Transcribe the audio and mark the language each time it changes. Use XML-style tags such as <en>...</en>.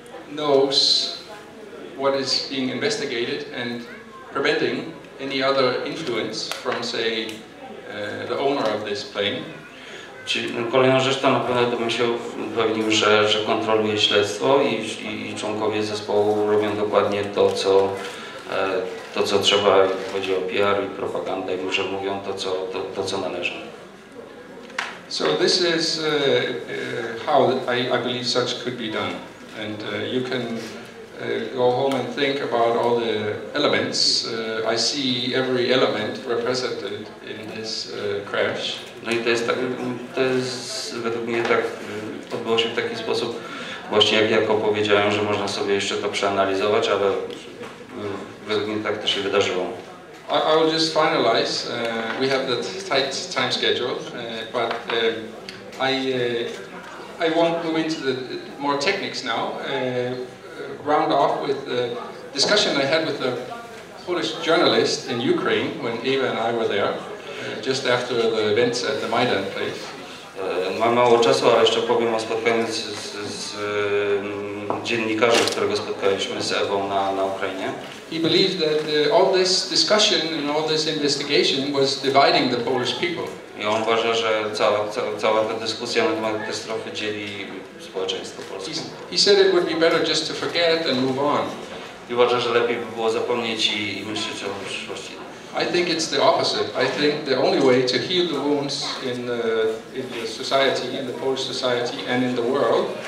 <en>knows what is being investigated and preventing any other influence from, say, the owner of this plane.</en> <pl>Kolejną rzecz to na pewno to bym się upewnił, że kontroluje śledztwo i członkowie zespołu robią dokładnie to, co trzeba, jeśli chodzi o PR i propagandę, i że mówią to, co należy.</pl> <en>So this is how I believe such could be done, and you can go home and think about all the elements. I see every element represented in this crash.</en> <pl>No i to jest według mnie tak, odbyło się w taki sposób, właśnie jak powiedziałem, że można sobie jeszcze to przeanalizować, ale według mnie tak to się wydarzyło.</pl> <en>I will just finalize. We have the tight time schedule, but I won't move into the more techniques now. Round off with the discussion I had with the Polish journalist in Ukraine when Eva and I were there, just after the events at the Maidan place.</en> <pl>Mam mało czasu, ale jeszcze powiem o spotkaniu z dziennikarzem, którego spotkaliśmy z Ewą na Ukrainie.</pl> <en>He believed that all this discussion and all this investigation was dividing the Polish people.</en> <pl>I on uważa, że cała ta dyskusja na temat katastrofy dzieli społeczeństwo polskie.</pl> <en>He said it would be better just to forget and move on.</en> <pl>I uważa, że lepiej by było zapomnieć i myśleć o przyszłości.</pl> <en>I think it's the opposite. I think the only way to heal the wounds in the society, in the Polish society and in the world,</en>